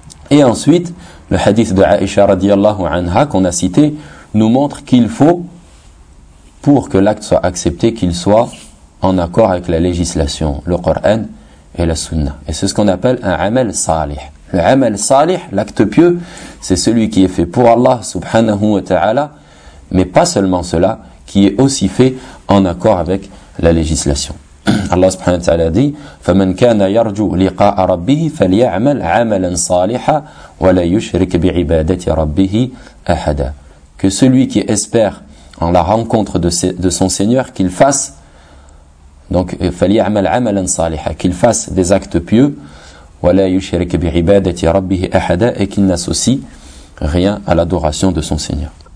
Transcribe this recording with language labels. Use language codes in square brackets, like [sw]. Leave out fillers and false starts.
[fr] Et ensuite, le hadith de Aïcha radiallahu anha qu'on a cité, nous montre qu'il faut, pour que l'acte soit accepté, qu'il soit en accord avec la législation, le Coran et la sunna. Et c'est ce qu'on appelle un amal salih. Le amal salih, l'acte pieux, c'est celui qui est fait pour Allah subhanahu wa ta'ala, mais pas seulement cela, qui est aussi fait en accord avec la législation. Allah subhanahu wa ta'ala dit: [ar] فَمَنْ كَانَ يَرْجُوا لِقَاءَ رَبِّهِ فَلْيَعْمَلْ عَمَلًا صَالِحًا وَلَا يُشْرِكْ بِعِبَادَةِ رَبِّهِ أَحَدًا. [fr] Que celui qui espère en la rencontre de son Seigneur, qu'il fasse donc [ar] فَلْيَعْمَلْ عَمَلًا صَالِحًا, [fr] qu'il fasse des actes pieux, [ar] وَلَا يُشْرِكْ بِعِبَادَةِ رَبِّهِ أَحَدًا, [fr] et qu'il n'associe rien à l'adoration de son Seigneur.